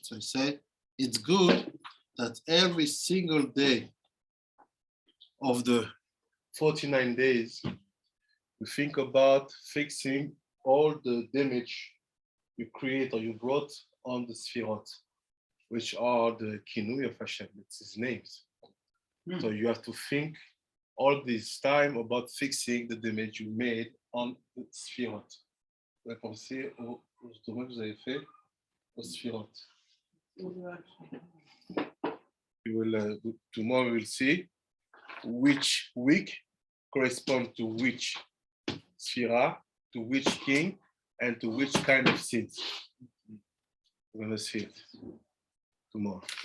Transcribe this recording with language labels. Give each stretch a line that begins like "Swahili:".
English: So I say it's good that every single day of the 49 days, you think about fixing all the damage you create or you brought on the Sefirot, which are the Kinui of Hashem, it's his names. So you have to think all this time about fixing the damage you made on the Sefirot.
French: Vous avez pensé aux dommages que vous avez fait aux Sefirot.
English: Tomorrow we'll see which week corresponds to which Sefirah, to which king, and to which kind of sins. We're going to see it tomorrow.